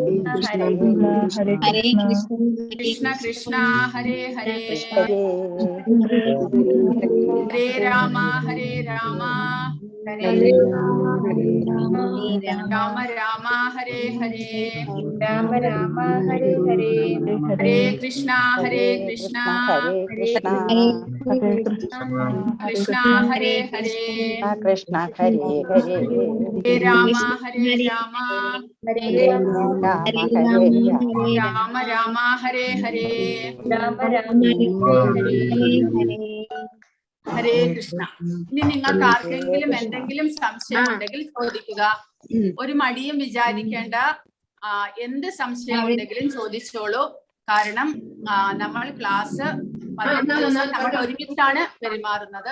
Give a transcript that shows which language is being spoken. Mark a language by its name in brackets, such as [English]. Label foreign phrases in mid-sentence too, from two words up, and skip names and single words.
[Sanskrit] കൃഷ്ണ കൃഷ്ണ കൃഷ്ണ ഹരേ ഹരേ ഹരേ രാമ ഹരേ രാമ രാമ രാമ ഹരേ ഹരേ രാമ രാമ ഹരേ ഹരേ ഹരേ കൃഷ്ണ ഹരേ കൃഷ്ണ കൃഷ്ണ ഹരേ ഹരേ കൃഷ്ണ ഹരേ ഹരേ ഹരേ രാമ ഹരേ രാമ ഹരേ രാമ രാമ ഹരേ ഹരേ രാമ രാമ ഹരേ ഹരേ ഹരേ കൃഷ്ണ. [Malayalam] ഇനി നിങ്ങൾക്ക് ആർക്കെങ്കിലും എന്തെങ്കിലും സംശയം ഉണ്ടെങ്കിൽ ചോദിക്കുക. ഒരു മടിയും വിചാരിക്കേണ്ട. എന്ത് സംശയം ഉണ്ടെങ്കിലും ചോദിച്ചോളൂ. കാരണം നമ്മൾ ക്ലാസ് 18 ദിവസം നമ്മൾ ഒരുമിച്ചാണ് പെരുമാറുന്നത്.